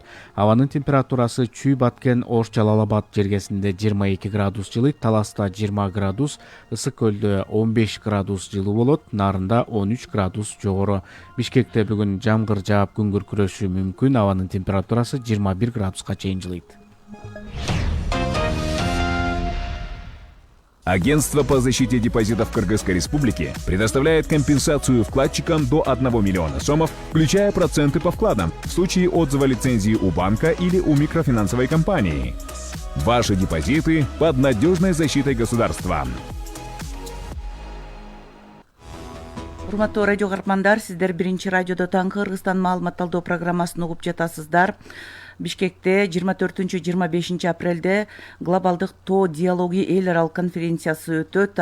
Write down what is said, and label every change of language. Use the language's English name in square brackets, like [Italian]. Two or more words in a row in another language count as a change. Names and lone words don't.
[Kyrgyz] Абанын температурасы Чүй, Баткен, Ош, Жалал Абад жергесинде 22 градус жылыйт, Таласта 20 градус, Ысык көлдө 15 градус жылуу болот, Нарында 13 градус жогору. Бишкекте бүгүн жамгыр жаап, күн күркүрөшү мүмкүн, абанын температурасы 21 градуска чейин жылыйт. [Russian] Агентство по защите депозитов Кыргызской Республики предоставляет компенсацию вкладчикам до 1 миллиона сомов, включая проценты по вкладам, в случае отзыва лицензии у банка или у микрофинансовой компании. Ваши депозиты под надежной защитой государства. [Kyrgyz] Урматтуу радио каармандар, сиздер биринчи радиодо таңкы Кыргызстан маалымат талдоо программасын угуп жатасыздар. Бишкекте 24-25 апрелде глобалдык тоо диалогу эл аралык конференциясы өтөт.